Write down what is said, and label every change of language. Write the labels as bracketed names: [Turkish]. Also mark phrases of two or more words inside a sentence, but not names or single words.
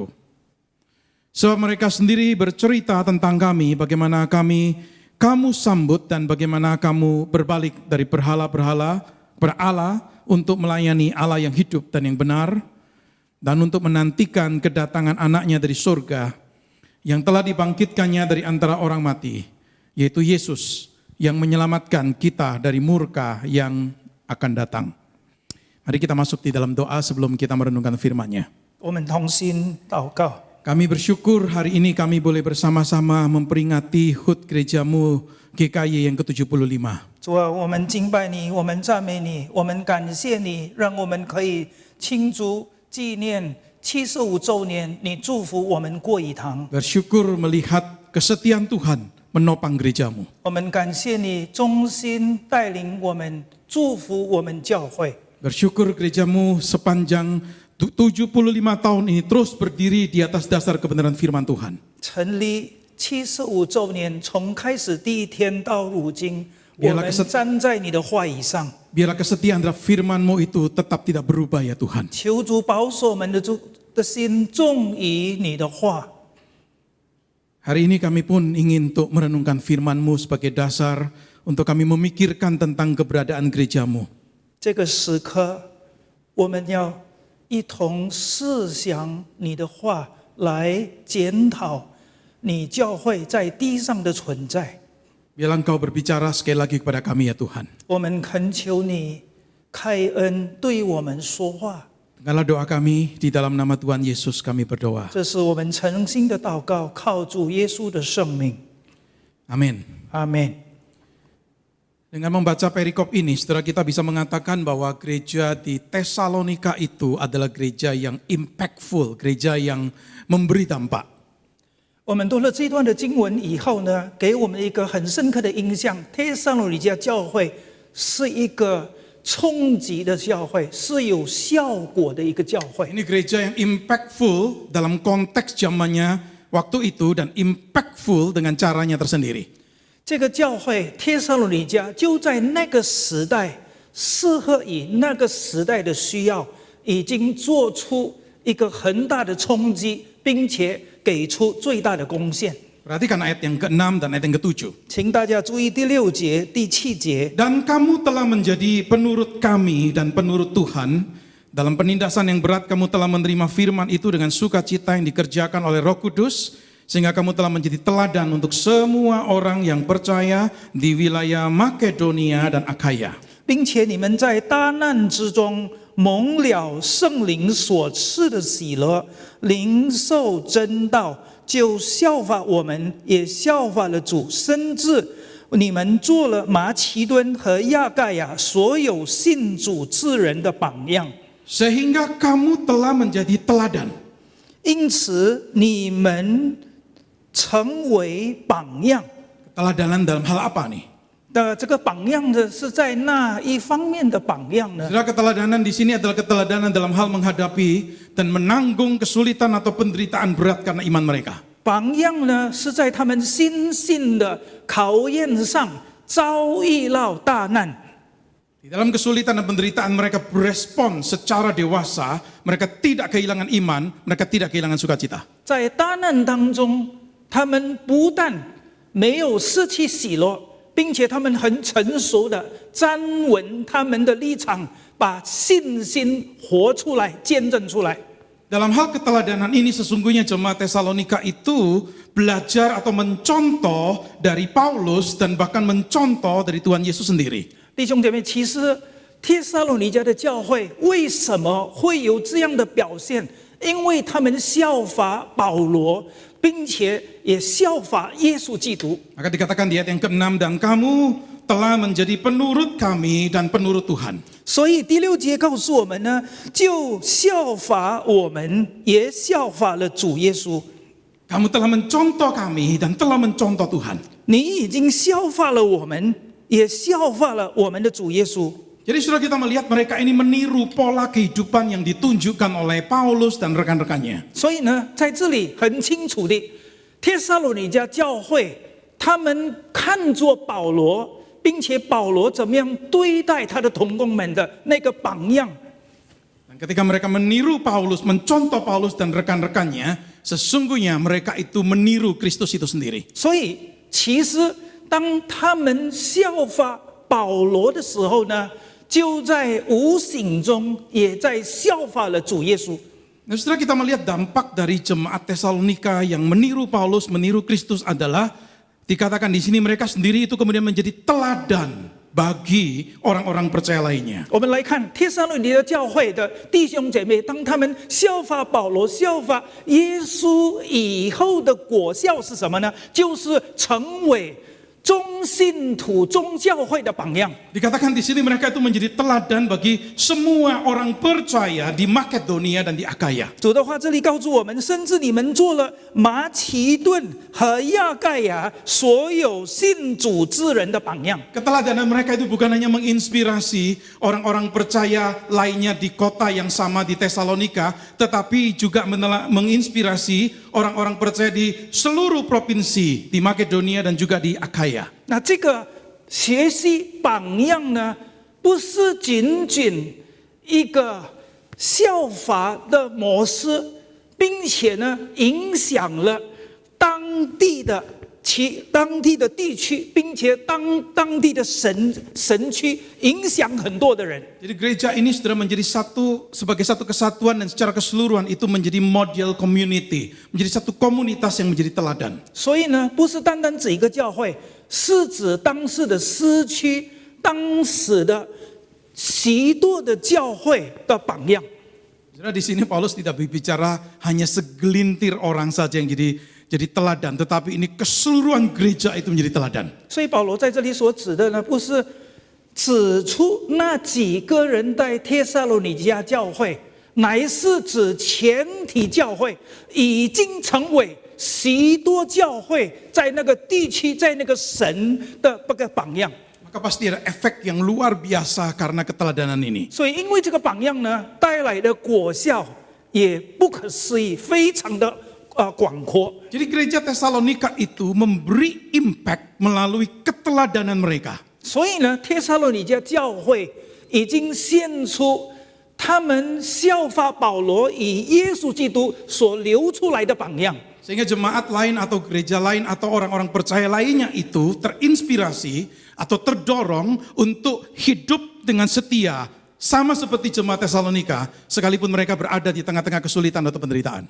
[Indonesian] Sebab mereka sendiri bercerita tentang kami, bagaimana kamu sambut dan bagaimana kamu berbalik dari berhala-berhala kepada Allah untuk melayani Allah yang hidup dan yang benar, dan untuk menantikan kedatangan anaknya dari surga, yang telah dibangkitkannya dari antara orang mati, yaitu Yesus, yang menyelamatkan kita dari murka yang akan datang. Mari kita masuk di dalam doa sebelum kita merenungkan firman-Nya. [Chinese] 我们同心祷告。 [Indonesian] Kami bersyukur hari ini kami boleh bersama-sama memperingati HUT gerejamu GKI yang ke-75. [Chinese] 主啊，我们敬拜你，我们赞美你，我们感谢你，让我们可以庆祝纪念75周年，你祝福我们过一堂。 [Indonesian] Bersyukur melihat kesetiaan Tuhan menopang gerejamu. [Chinese] 我们感谢你忠心带领我们，祝福我们教会。 [Indonesian] Bersyukur gerejamu sepanjang 75 tahun ini terus berdiri di atas dasar kebenaran firman Tuhan. [Chinese] 成立75周年，从开始第一天到如今，我们站在你的话语上。 [Indonesian] Biarlah kesetiaan terhadap firman-Mu itu tetap tidak berubah ya Tuhan. [Chinese] 求主保守我们的心重于你的话。 [Indonesian] Hari ini kami pun ingin untuk merenungkan firman-Mu sebagai dasar untuk kami memikirkan tentang keberadaan gerejamu. [Chinese] 这个时刻，我们要一同思想你的话，来检讨你教会在地上的存在。 [Indonesian] Biarlah Engkau berbicara sekali lagi kepada kami ya Tuhan. [Chinese] 我们恳求你开恩对我们说话。 [Indonesian] Dengarlah doa kami, di dalam nama Tuhan Yesus kami berdoa. [Chinese] 这是我们诚心的祷告，靠主耶稣的圣名。 [Indonesian] Amin. [Chinese] 阿门。 [Indonesian] Dengan membaca perikop ini, saudara kita bisa mengatakan bahwa gereja di Tesalonika itu adalah gereja yang impactful, gereja yang memberi dampak. [Chinese] 我们读了这段的经文以后呢，给我们一个很深刻的印象，帖撒罗尼迦教会是一个冲击的教会，是有效果的一个教会。 [Indonesian] Ini gereja yang impactful dalam konteks zamannya waktu itu dan impactful dengan caranya tersendiri. [Chinese] 这个教会帖撒罗尼迦就在那个时代，适合以那个时代的需要，已经做出一个很大的冲击，并且给出最大的贡献。 [Indonesian] Perhatikan ayat yang ke-6 dan ayat yang ke-7. [Chinese] 请大家注意第6节、第7节。 [Indonesian] Dan kamu telah menjadi penurut kami dan penurut Tuhan. Dalam penindasan yang berat kamu telah menerima firman itu dengan sukacita yang dikerjakan oleh Roh Kudus, sehingga kamu telah menjadi teladan untuk semua orang yang percaya di wilayah Makedonia dan Akhaya. [Chinese] 并且你们在大难之中蒙了圣灵所赐的喜乐，领受真道，就效法我们，也效法了主，甚至你们做了马其顿和亚盖亚所有信主之人的榜样。 [Indonesian] Sehingga kamu telah menjadi teladan. [Chinese] 因此你们成为榜样。 [Indonesian] Keteladanan dalam hal apa nih? [Chinese] 这个榜样的是在那一方面的榜样呢？ [Indonesian] Saudara, keteladanan di sini adalah keteladanan dalam hal menghadapi dan menanggung kesulitan atau penderitaan berat karena iman mereka. [Chinese] 榜样呢是在他们心性的考验上遭遇到大难。 [Indonesian] Di dalam kesulitan dan penderitaan mereka berespon secara dewasa, mereka tidak kehilangan iman, mereka tidak kehilangan sukacita. [Chinese] 在大难当中，他们不但没有失去喜乐，并且他们很成熟的站稳他们的立场，把信心活出来、见证出来。 [Indonesian] Dalam hal keteladanan ini sesungguhnya jemaat Tesalonika itu belajar atau mencontoh dari Paulus dan bahkan mencontoh dari Tuhan Yesus sendiri. [Chinese] 弟兄姐妹，其实帖撒罗尼迦的教会为什么会有这样的表现？因为他们效法保罗，并且也效法耶稣基督。 [Indonesian] Maka dikatakan di ayat yang ke-6, dan kamu telah menjadi penurut kami dan penurut Tuhan. [Chinese] 所以第6节告诉我们呢，就效法我们，也效法了主耶稣。 [Indonesian] Kamu telah mencontoh kami dan telah mencontoh Tuhan. [Chinese] 你已经效法了我们，也效法了我们的主耶稣。 [Indonesian] Jadi sudah kita melihat mereka ini meniru pola kehidupan yang ditunjukkan oleh Paulus dan rekan-rekannya. [Chinese] 所以呢，在这里很清楚的，帖撒罗尼迦教会他们看作保罗，并且保罗怎么样对待他的同工们的那个榜样。 [Indonesian] Dan ketika mereka meniru Paulus, mencontoh Paulus dan rekan-rekannya, sesungguhnya mereka itu meniru Kristus itu sendiri. [Chinese] 所以，其实当他们效法保罗的时候呢，就在无形中也在效法了主耶稣。 [Indonesian] Nah, setelah kita melihat dampak dari jemaat Tesalonika yang meniru Paulus, meniru Kristus adalah dikatakan di sini mereka sendiri itu kemudian menjadi teladan bagi orang-orang percaya lainnya. [Chinese] 我们来看帖撒罗尼迦教会的弟兄姐妹，当他们效法保罗、效法耶稣以后的果效是什么呢？就是成为众信徒、众教会的榜样。 [Indonesian] Dikatakan di sini mereka itu menjadi teladan bagi semua orang percaya di Makedonia dan di Akhaya. [Chinese] 主的话这里告诉我们，甚至你们做了马其顿和亚盖亚所有信主之人的榜样。 [Indonesian] Keteladanan mereka itu bukan hanya menginspirasi orang-orang percaya lainnya di kota yang sama di Tesalonika, tetapi juga menginspirasi orang-orang percaya di seluruh provinsi di Makedonia dan juga di Akhaya. [Chinese] 那这个学习榜样呢，不是仅仅一个效法的模式，并且呢，影响了当地的地区，并且当地的神区，影响很多的人。 [Indonesian] Jadi gereja ini sudah menjadi sebagai satu kesatuan dan secara keseluruhan itu menjadi [English] model community, [Indonesian] menjadi satu komunitas yang menjadi teladan. [Chinese] 所以呢，不是单单指一个教会，是指当时的市区、当时的许多的教会的榜样。 [Indonesian] Saudara, di sini Paulus tidak berbicara hanya segelintir orang saja yang jadi teladan, tetapi ini keseluruhan gereja itu menjadi teladan. [Chinese] 所以保罗在这里所指的呢，不是指出那几个人在帖撒罗尼迦教会，乃是指全体教会已经成为许多教会在那个地区、在那个神的这个榜样。 [Indonesian] Maka maka pasti ada efek yang luar biasa karena keteladanan ini. [Chinese] 所以因为这个榜样呢，带来的果效也不可思议，非常的广阔。 [Indonesian] Jadi gereja Tesalonika itu memberi impact melalui keteladanan mereka. [Chinese] 所以呢，帖撒罗尼迦教会已经献出他们效法保罗以耶稣基督所流出来的榜样。 [Indonesian] Sehingga jemaat lain atau gereja lain atau orang-orang percaya lainnya itu terinspirasi atau terdorong untuk hidup dengan setia. Sama seperti jemaat Tesalonika, sekalipun mereka berada di tengah-tengah kesulitan atau penderitaan.